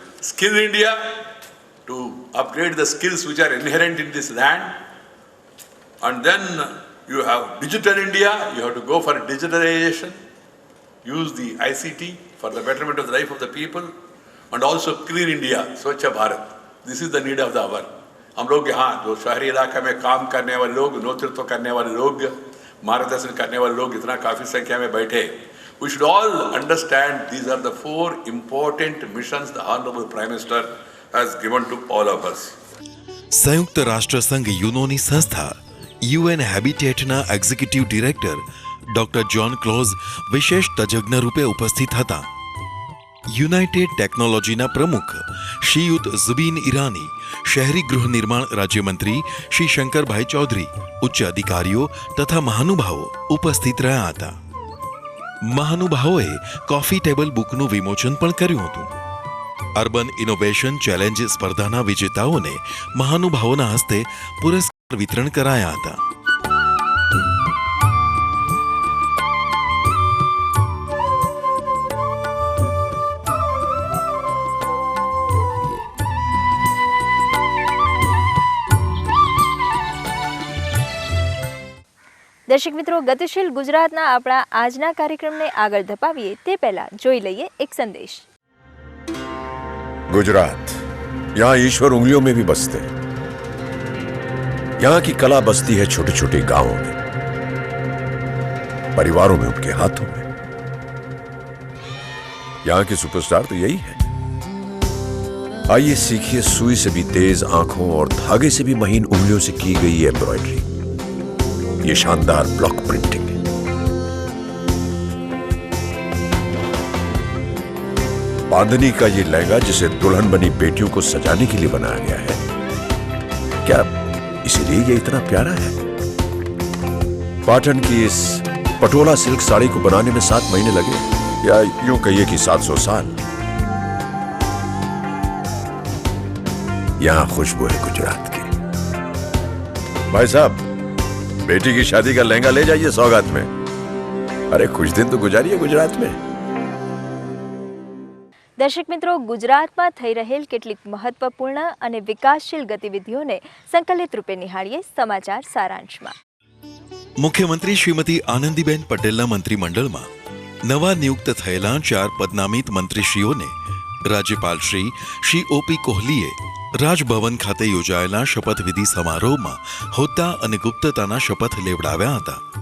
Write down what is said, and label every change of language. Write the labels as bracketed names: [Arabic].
[English] Skill India to upgrade the skills which are inherent in this land. And then you have Digital India, you have to go for digitalization. Use the ICT for the betterment of the life of the people. And also Clean India, Swachh Bharat. This is the need of the hour. [Hindi] हम लोग यहाँ जो शहरी इलाके में काम करने वाले लोग, नेतृत्व करने वाले लोग, मार्गदर्शन करने वाले लोग इतना काफ़ी संख्या में बैठे, [English] we should all understand these are the 4 important missions the Honorable Prime Minister has given to all of us. [Gujarati] સંયુક્ત રાષ્ટ્ર સંઘ યુનોની સંસ્થા UN હેબિટેટના executive director doctor John close વિશેષ તજજ્ઞ રૂપે ઉપસ્થિત હતા. યુનાઇટેડ ટેકનોલોજીના પ્રમુખ શ્રીયુત ઝુબીન ઈરાની, શહેરી ગૃહ નિર્માણ રાજ્યમંત્રી શ્રી શંકરભાઈ ચૌધરી, ઉચ્ચ અધિકારીઓ તથા મહાનુભાવો ઉપસ્થિત રહ્યા હતા. મહાનુભાવોએ કોફી ટેબલ બુકનું વિમોચન પણ કર્યું હતું. અર્બન ઇનોવેશન ચેલેન્જ સ્પર્ધાના વિજેતાઓને મહાનુભાવોના હસ્તે પુરસ્કાર વિતરણ કરાયા હતા. દર્શક મિત્રો, ગતિશીલ ગુજરાતના આપણા આજના કાર્યક્રમને આગળ ધપાવીએ તે પહેલા જોઈ લઈએ એક સંદેશ. [Hindi] गुजरात, यहाँ ईश्वर उंगलियों में भी बसते हैं. यहाँ की कला बसती है छोटे छोटे गांवों में, परिवारों में, उनके हाथों में. यहाँ के सुपरस्टार तो यही है. आइए सीखिए सुई से भी तेज आंखों और धागे से भी महीन उंगलियों से की गई एम्ब्रॉयडरी. ये शानदार ब्लॉक प्रिंटिंग है. बांधनी का ये लहंगा जिसे दुल्हन बनी बेटियों को सजाने के लिए बनाया गया है, क्या इसीलिए ये इतना प्यारा है? पाटन की इस पटोला सिल्क साड़ी को बनाने में 7 महीने लगे, या यूं कहिए कि 700 साल. यहां खुशबू है गुजरात की. भाई साहब, बेटी की शादी का लहंगा ले जाइए सौगात में। अरे कुछ दिन तो गुजारिए गुजरात में। [Gujarati] દર્શક મિત્રો, ગુજરાતમાં થઈ રહેલ કેટલીક મહત્વપૂર્ણ અને વિકાસશીલ ગતિવિધિઓને સંકલિત રૂપે નિહાળીએ સમાચાર સારાંશમાં. મુખ્યમંત્રી શ્રીમતી આનંદીબેન પટેલના મંત્રીમંડળમાં નવા નિયુક્ત થયેલા 4 પદનામિત મંત્રીશ્રીઓને રાજ્યપાલ શ્રી ઓપી કોહલીએ રાજભવન ખાતે યોજાયેલા શપથવિધિ સમારોહમાં હોદ્દા અને ગુપ્તતાના શપથ લેવડાવ્યા હતા.